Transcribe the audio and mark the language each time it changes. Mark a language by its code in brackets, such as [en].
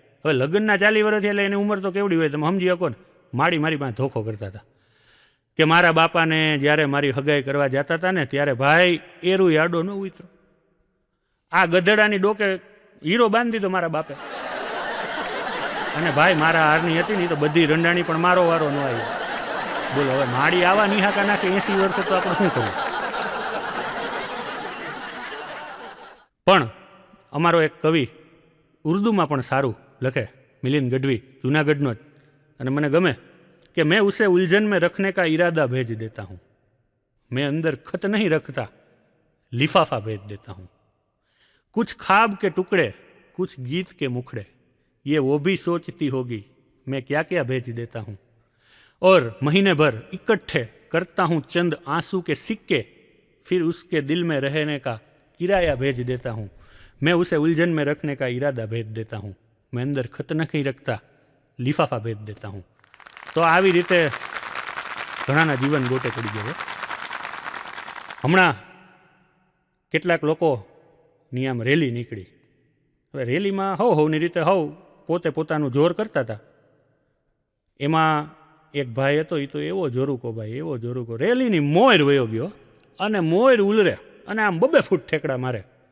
[gu] હવે લગ્નના 40 વર્ષ થયા એટલે એની ઉંમર તો કેવડી હોય તમે સમજી શકો ને. માડી મારી પાસે ધોખો કરતા હતા કે મારા બાપાને જ્યારે મારી હગાઈ કરવા જતા હતા ને ત્યારે ભાઈ એરું આડો ન ઉતરો, આ ગધેડાની ડોકે હીરો બાંધી દીધો મારા બાપે. અને ભાઈ મારા હારની હતી ને તો બધી રંડાણી પણ મારો વારો ન આવ્યો. બોલો હવે માડી આવા નિહાકા નાખે 80 વર્ષે તો આપણે શું કરવું? પણ અમારો એક કવિ ઉર્દુમાં પણ સારું લખે, મિલિંદ ગઢવી, જૂનાગઢનો જ, અને મને ગમે [hi] कि मैं उसे उलझन में रखने का इरादा भेज देता हूँ, मैं अंदर खत नहीं रखता, लिफाफा भेज देता हूँ। कुछ ख्वाब के टुकड़े, कुछ गीत के मुखड़े, ये वो भी सोचती होगी मैं क्या क्या भेज देता हूँ। और महीने भर इकट्ठे करता हूँ चंद आंसू के सिक्के, फिर उसके दिल में रहने का किराया भेज देता हूँ। मैं उसे उलझन में रखने का इरादा भेज देता हूँ, मैं अंदर खत नहीं रखता, लिफाफा भेज देता हूँ। [gu] तो આવી રીતે ઘણાના જીવન ગોટે ચડી ગયો. હમણાં કેટલાક લોકોની આમ રેલી નીકળી. હવે રેલીમાં હવની રીતે પોતે પોતાનું જોર કરતા હતા. એમાં એક ભાઈ હતો, એ તો એવો જોરુકો ભાઈ, એવો જોરુકો, રેલીની મોર વયો ગયો અને મોર ઉલરે અને આમ 2 ફૂટ ઠેકડા મારે.